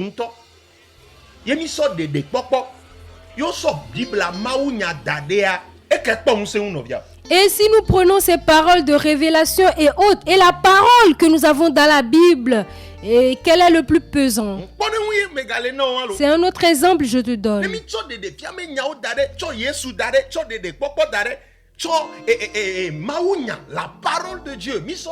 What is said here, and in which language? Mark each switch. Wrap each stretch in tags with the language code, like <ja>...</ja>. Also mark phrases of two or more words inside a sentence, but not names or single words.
<ee>Yemi so de popo yo so Bible mawu nya dadea e</ee> <fr>Et si nous prenons ces paroles de révélation et autres, et la parole que nous avons dans la Bible, et quel est le plus pesant? C'est un autre exemple, je te donne. La parole de Dieu.</fr>